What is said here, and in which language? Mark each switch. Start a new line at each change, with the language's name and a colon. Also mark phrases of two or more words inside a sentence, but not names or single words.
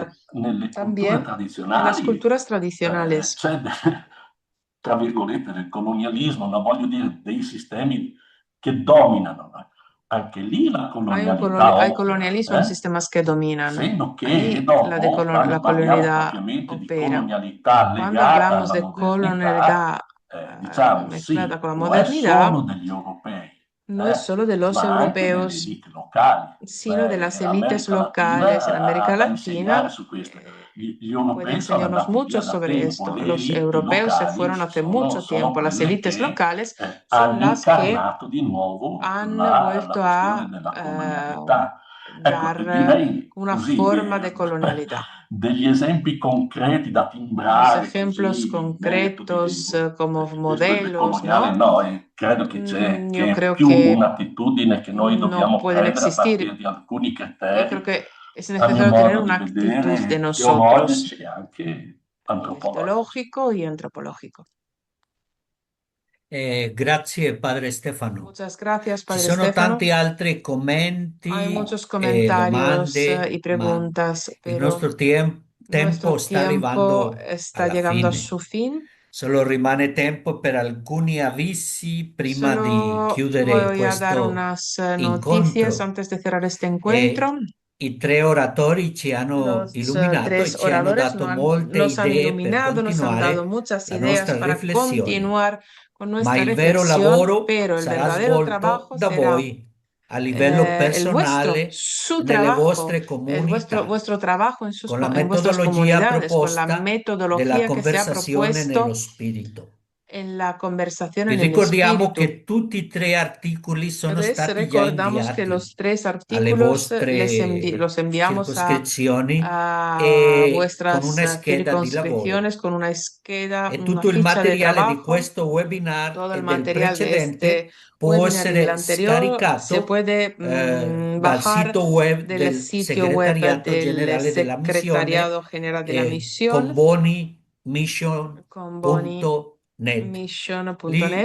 Italian: nelle culture
Spanish: también en las
Italian: tradizionali
Spanish: culturas tradicionales.
Italian: c'è, tra virgolette, nel colonialismo, non voglio dire dei sistemi che dominano, anche lì la colonialità
Spanish: Hay colonialismo en sistemas que dominan.
Italian: essendo che
Spanish: Ahí
Italian: dopo,
Spanish: la
Italian: quando parliamo
Spanish: colonialidad
Italian: propriamente di
Spanish: opera.
Italian: colonialità
Spanish: Cuando
Italian: legata
Spanish: hablamos
Italian: alla
Spanish: de
Italian: modernità,
Spanish: colonialidad
Italian: diciamo sì,
Spanish: mezclada con la
Italian: non è
Spanish: modernidad,
Italian: solo degli europei,
Spanish: no es solo de los
Italian: ma anche delle
Spanish: europeos,
Italian: elite locali.
Spanish: sino de las
Italian: L'America
Spanish: élites
Italian: Latina
Spanish: locales en América
Italian: ha da
Spanish: Latina.
Italian: insegnare su questo. Gli
Spanish: Puede
Italian: europei sono
Spanish: enseñarnos
Italian: andati
Spanish: mucho
Italian: via da
Spanish: sobre
Italian: tempo,
Spanish: esto.
Italian: le
Spanish: Los
Italian: elite
Spanish: europeos se
Italian: locali
Spanish: fueron hace
Italian: sono
Spanish: mucho tiempo. Las
Italian: quelle
Spanish: élites
Italian: che
Spanish: locales son
Italian: hanno
Spanish: las que
Italian: incarnato di nuovo
Spanish: han
Italian: la
Spanish: vuelto a
Italian: questione della colonialità. Ecco,
Spanish: dar
Italian: direi
Spanish: una
Italian: così,
Spanish: forma de colonialidad.
Italian: degli esempi concreti da
Spanish: Los
Italian: timbrare
Spanish: ejemplos
Italian: così,
Spanish: concretos como
Italian: questo è
Spanish: modelos,
Italian: decoloniale,
Spanish: ¿no?
Italian: credo che c'è
Spanish: Yo
Italian: che è
Spanish: creo
Italian: più
Spanish: que
Italian: un'attitudine che noi
Spanish: no
Italian: dobbiamo
Spanish: pueden
Italian: prendere a
Spanish: existir.
Italian: partire di alcuni
Spanish: Yo
Italian: criteri,
Spanish: creo que es
Italian: a mio
Spanish: necesario tener
Italian: modo di
Spanish: una actitud de
Italian: vedere,
Spanish: nosotros,
Italian: teologici e anche antropologici.
Spanish: teológico y antropológico.
Italian: Grazie Padre Stefano.
Spanish: Muchas gracias,
Italian: Ci
Spanish: Padre
Italian: sono
Spanish: Stefano.
Italian: tanti altri commenti
Spanish: Hay muchos
Italian: e
Spanish: comentarios
Italian: domande,
Spanish: y preguntas,
Italian: il
Spanish: pero
Italian: nostro tempo
Spanish: nuestro
Italian: sta
Spanish: tiempo
Italian: arrivando
Spanish: está
Italian: alla
Spanish: llegando a
Italian: fine.
Spanish: su fin.
Italian: Solo rimane tempo per alcuni avvisi prima di
Spanish: Solo
Italian: chiudere
Spanish: voy a dar
Italian: questo
Spanish: unas noticias
Italian: incontro.
Spanish: antes de cerrar este encuentro.
Italian: I tre oratori ci hanno
Spanish: Los
Italian: illuminato e
Spanish: tres
Italian: ci hanno
Spanish: oradores
Italian: dato molte
Spanish: nos han
Italian: idee per
Spanish: iluminado, nos han dado
Italian: continuare
Spanish: muchas
Italian: la
Spanish: ideas
Italian: nostra
Spanish: para
Italian: riflessione.
Spanish: continuar con
Italian: Ma
Spanish: nuestra
Italian: il vero
Spanish: reflexión,
Italian: lavoro
Spanish: pero el
Italian: sarà
Spanish: verdadero
Italian: svolto
Spanish: trabajo
Italian: da
Spanish: será
Italian: voi a livello
Spanish: el vuestro,
Italian: personale,
Spanish: su
Italian: nelle
Spanish: trabajo,
Italian: vostre comunità,
Spanish: vuestro trabajo en,
Italian: con la
Spanish: en vuestras
Italian: metodologia
Spanish: comunidades, con la
Italian: proposta della
Spanish: metodología que se ha
Italian: conversazione
Spanish: propuesto
Italian: nello spirito.
Spanish: en la conversación
Italian: Vi
Spanish: en el
Italian: ricordiamo
Spanish: spirito.
Italian: che tutti e tre articoli sono
Spanish: Entonces
Italian: stati già
Spanish: recordamos que los
Italian: inviati
Spanish: tres
Italian: alle
Spanish: artículos
Italian: vostre
Spanish: los enviamos
Italian: circoscrizioni
Spanish: a
Italian: e con
Spanish: vuestras
Italian: una scheda di lavoro.
Spanish: circunscripciones con una esqueda,
Italian: E
Spanish: una
Italian: tutto il
Spanish: ficha de
Italian: materiale di
Spanish: trabajo.
Italian: questo webinar
Spanish: Todo el
Italian: e del
Spanish: material de
Italian: precedente
Spanish: este
Italian: può
Spanish: webinar y del
Italian: essere
Spanish: anterior se
Italian: scaricato
Spanish: puede
Italian: dal
Spanish: bajar
Italian: sito web
Spanish: del
Italian: del
Spanish: sitio web
Italian: Segretariato
Spanish: del
Italian: Generale della
Spanish: Secretariado
Italian: Missione
Spanish: General de la
Italian: con
Spanish: Misión, con
Italian: bonimission.net. Lì